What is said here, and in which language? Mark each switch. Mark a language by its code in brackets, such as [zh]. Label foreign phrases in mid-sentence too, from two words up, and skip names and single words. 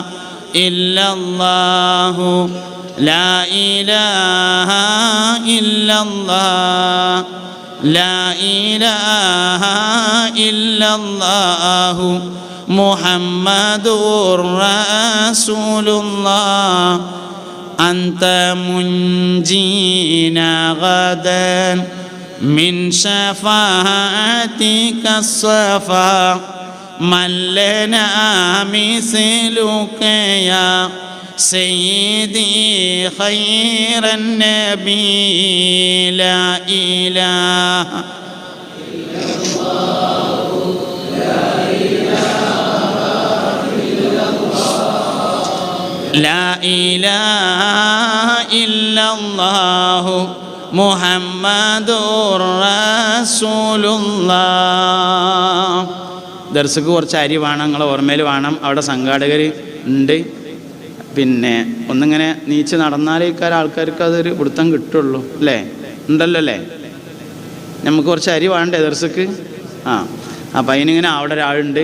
[ar] إلا الله لا إله إلا الله لا إله إلا الله محمد رسول الله أنت منجينا غدا من شفاعتك الصفا من لنا مثلك يا سيدي خير النبي لا إله إلا الله لا إله إلا الله لا إله إلا الله محمد رسول الله. [ml] ദർസക്ക് കുറച്ച് അരി വേണം, നിങ്ങളെ ഓർമ്മയിൽ വേണം. അവിടെ സംഘാടകർ ഉണ്ട്. പിന്നെ ഒന്നിങ്ങനെ നീച്ച് നടന്നാലേക്കാൾ ആൾക്കാർക്ക് അതൊരു പിടുത്തം കിട്ടുള്ളൂ അല്ലേ? ഉണ്ടല്ലോ അല്ലേ? നമുക്ക് കുറച്ച് അരി വേണ്ടേ ദർസക്ക്? അപ്പം അതിനിങ്ങനെ അവിടെ ഒരാളുണ്ട്.